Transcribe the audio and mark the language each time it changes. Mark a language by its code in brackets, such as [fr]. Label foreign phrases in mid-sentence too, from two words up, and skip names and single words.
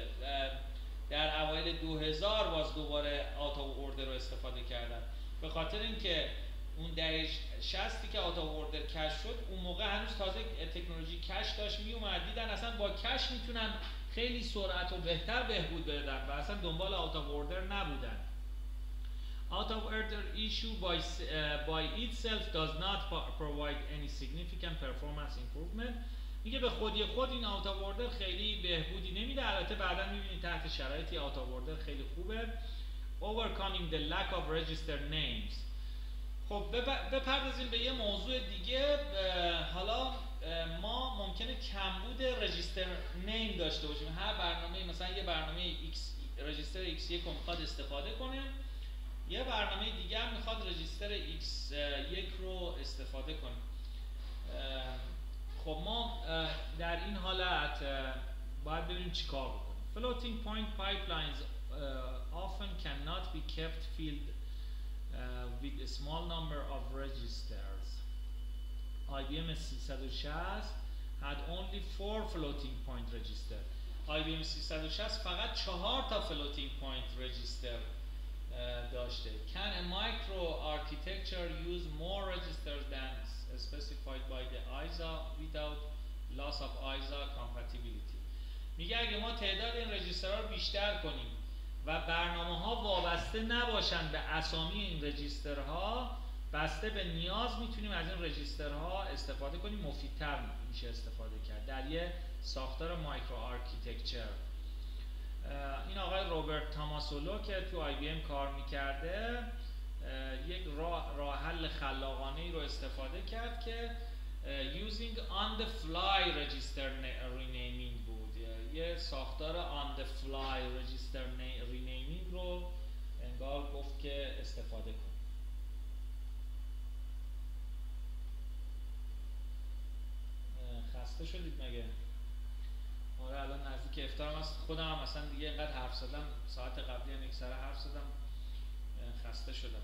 [fa] در اوایل 2000 باز دوباره [en] out of order [fa] رو استفاده کردن، به خاطر اینکه اون دهه 60 که [en] out of order [fa] کشف شد، اون موقع هنوز تازه تکنولوژی کش داشت می اومد، دیدن اصلا با کش میتونن خیلی سرعت و بهتر بهبود بدن و اصلا دنبال آوت آف اوردر نبودن. [en] Out of order issue by itself does not provide any significant performance improvement. [fa] میگه به خودی خود این [en] out of order [fa] خیلی بهبودی نمیده. البته بعدا میبینید تحت شرایطی [en] out of order [fa] خیلی خوبه. [en] Overcoming the lack of register names. [fa] خب بپردازیم به یه موضوع دیگه. حالا ما ممکنه کمبود [en] register name [fa] داشته باشیم. هر برنامه، مثلا یه برنامه X رجیستر X1 رو میخواد استفاده کنه، یه برنامه دیگه هم میخواد رجیستر X1 رو استفاده کنه. خب ما در این حالت باید ببینیم چیکار بکنیم. [en] Floating point pipelines often cannot be kept filled with a small number of registers. IBM 360 had only 4 floating point register. [fa] IBM 360 فقط 4 تا [en] floating point register [fa] داشته. [en] Can a micro architecture use more registers than specified by the ISA without loss of ISA compatibility? [fa] میگه اگه ما تعداد این رجیسترها رو بیشتر کنیم و برنامه‌ها وابسته نباشن به اسامی این رجیسترها، بسته به نیاز میتونیم از این رجیسترها استفاده کنیم، مفیدتر میشه استفاده کرد در یه ساختار [en] micro architecture. [fa] این آقای روبرت تاماسولو که تو آی بی ام کار میکرده یک راه حل خلاقانه ای رو استفاده کرد که [en] using on the fly register renaming [fa] بود. یه ساختار [en] on the fly register renaming [fa] رو انگار گفت که استفاده کن. خسته شدید مگه؟ آره الان نزدیک افطارم هست. خودم هم اصلا دیگه اینقدر حرف زدم، ساعت قبلی هم یک سر حرف زدم، خسته شدم.